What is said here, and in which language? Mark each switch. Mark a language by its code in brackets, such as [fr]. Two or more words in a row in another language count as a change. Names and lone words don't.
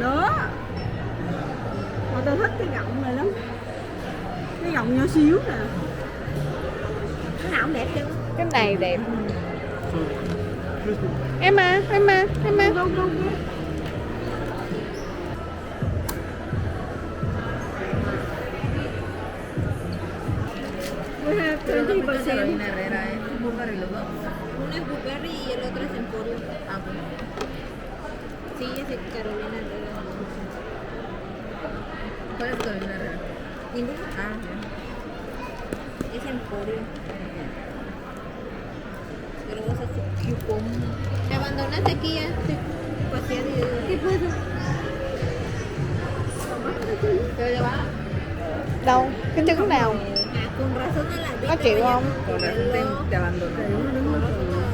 [vi] Đó. Mà tôi thích cái gọng này lắm. Cái gọng nhỏ xíu nè. Cái nào cũng đẹp chứ. Cái này đẹp. [en] so Christmas? Emma. Go, go, go. We have 20%. [es] Herrera, ¿eh? Blueberry los dos. Uno es Blueberry y el otro es Emporio. Ah, pues. Sí, es de Carolina Herrera. ¿Cuál es Carolina Herrera? Ninguno. Ah, Es Emporio. Pero vos haces Cupom. Te abandonaste aquí ya. Estoy paseando y digo, ¿qué pasa? Pero le va. [vi] Đâu? Cái trứng nào? [es] Ah, con razón a la [vi] Có chịu không? [es] con razón te abandonó.